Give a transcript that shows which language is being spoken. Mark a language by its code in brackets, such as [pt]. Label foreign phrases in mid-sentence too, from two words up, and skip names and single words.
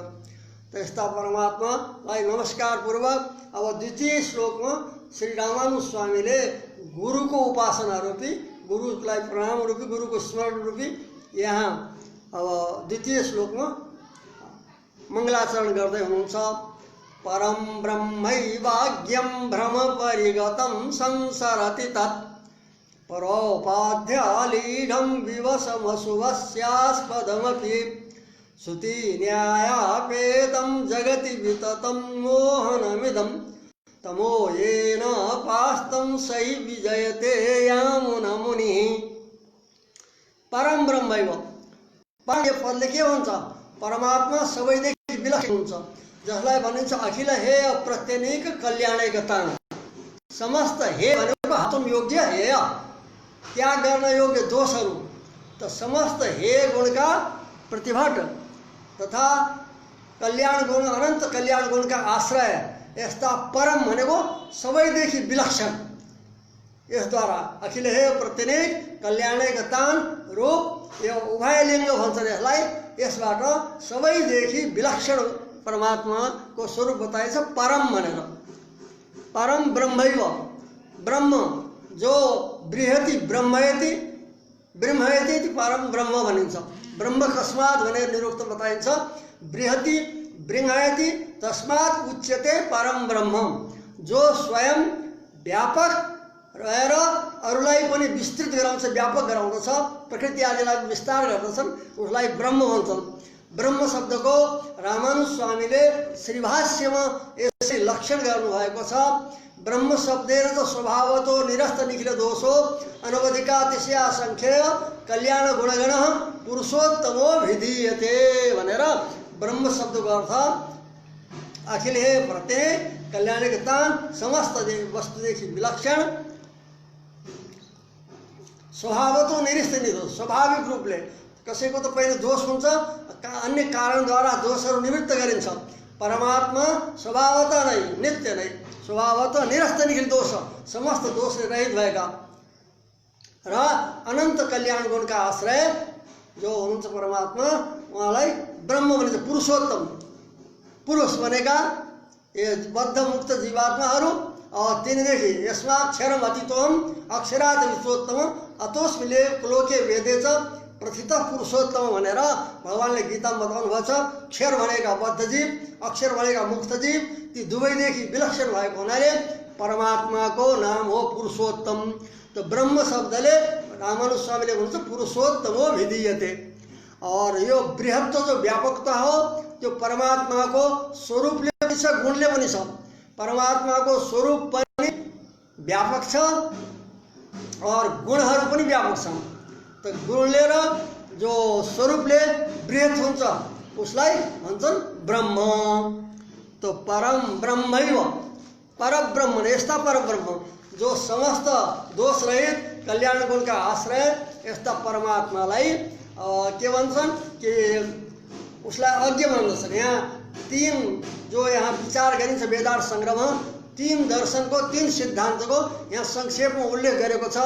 [ne] त्यस्ता परमात्मालाई नमस्कार पूर्वक अब द्वितीय श्लोकमा श्री रामानुज स्वामीले गुरुको उपासना रूपी, गुरुलाई प्रणाम रूपी, गुरुको स्मरण रूपी यहाँ अब द्वितीय श्लोकमा मङ्गलाचरण गर्दै हुनुहुन्छ। [sa] परम ब्रह्मैवाज्ञं भ्रम परिगतं संसरति तत् परोपाध्यालीढं विवशमशुभस्यास्पदमपि श्रुति न्यायापेतं जगति विततं मोहनमिदं तमो येन पास्तं सै विजयते यामुनमुनिः। [ne] परम ब्रह्मैव, परम पदले के भन्छ? परमात्मा सबैदेखि विलक्षण हुन्छ, जसलाई भनिन्छ [sa] अखिल हे अप्रत्यनीक कल्याणैकता। [ne] समस्त हे भनेको हातम योग्य हेय, त्याग गर्न योग्य दोषहरू त समस्त हे गुणका प्रतिभट तथा कल्याण गुण अनन्त कल्याण गुणका आश्रय यस्ता परम भनेको सबैदेखि विलक्षण। यसद्वारा [sa] अखिल हे प्रत्यनीक कल्याणैकतान [ne] रूप यो उभयलिङ्ग भन्छन् यसलाई। यसबाट सबैदेखि विलक्षण परमात्माको स्वरूप बताइन्छ परम भनेर। [sa] परम ब्रह्मैव, ब्रह्म जो बृहति ब्रह्मयति, ब्रह्मयति परम ब्रह्म भनिन्छ। ब्रह्म कस्मात् [ne] भनेर निरुक्त बताइन्छ। [sa] बृहति बृहयति तस्मात् उच्यते परम ब्रह्म। [ne] जो स्वयं व्यापक रहेर अरूलाई पनि विस्तृत गराउँछ, व्यापक गराउँदछ, प्रकृति आदिलाई विस्तार गर्दछन्, उसलाई ब्रह्म भन्छन्। ब्रह्म शब्दको रामानुज स्वामीले श्रीभाष्यमा यसै लक्षण गर्नुभएको छ। [sa] ब्रह्म शब्देन त स्वभावतो निरस्त निखिल दोषो अनवधिकातिशयासङ्ख्येय कल्याण गुणगण पुरुषोत्तमो विधीयते [ne] भनेर ब्रह्म शब्दको अर्थ अखिल हे प्रत्येक कल्याणैकतान, समस्त वस्तुदेखि विलक्षण, [sa] स्वभावतो निरस्त निदोष, [ne] स्वाभाविक रूपले। कसैको त पहिले दोष हुन्छ, अन्य कारणद्वारा दोषहरू निवृत्त गरिन्छ। परमात्मा स्वभावतः नै नित्य नै, [sa] स्वभावतः निरस्त निखिल दोष, [ne] समस्त दोषले रहित भएका र अनन्त कल्याण गुणका आश्रय जो हुनुहुन्छ परमात्मा, उहाँलाई ब्रह्म भनिन्छ। पुरुषोत्तम, पुरुष भनेका ये बद्ध मुक्त जीवात्माहरू तिनीदेखि [sa] यस्माक्षरम अतीतोम अक्षरात् विश्वोत्तम अतोस्मि लोके वेदे च प्रथितः पुरुषोत्तम [ne] भनेर भगवानले गीतामा बताउनु भएको छ। क्षर भनेका बद्ध जीव, अक्षर भनेका मुक्त जीव, ती दुवैदेखि विलक्षण भएको हुनाले परमात्माको नाम हो पुरुषोत्तम। तो ब्रह्म शब्दले रामानुज स्वामीले भन्छ [sa] पुरुषोत्तमो विधीयते। [ne] और यो बृहत्व जो व्यापकता हो त्यो परमात्माको स्वरूपले पनि छ, गुणले पनि छ। परमात्माको स्वरूप पनि व्यापक छ और गुणहरू पनि व्यापक छन्। तो गुणले र जो स्वरूपले बृहत हुन्छ उसलाई भन्छन् ब्रह्म। तो परम ब्रह्मैव, परब्रह्म, यस्ता परब्रह्म जो समस्त दोष रहित कल्याण गुणका आश्रय यस्ता परमात्मालाई के भन्छन् कि उसलाई अज्ञ मान्दछन्। यहाँ तीन जो यहाँ विचार गरिन्छ वेदार्थ संग्रहमा, तीन दर्शनको तीन सिद्धान्तको यहाँ संक्षेपमा उल्लेख गरेको छ।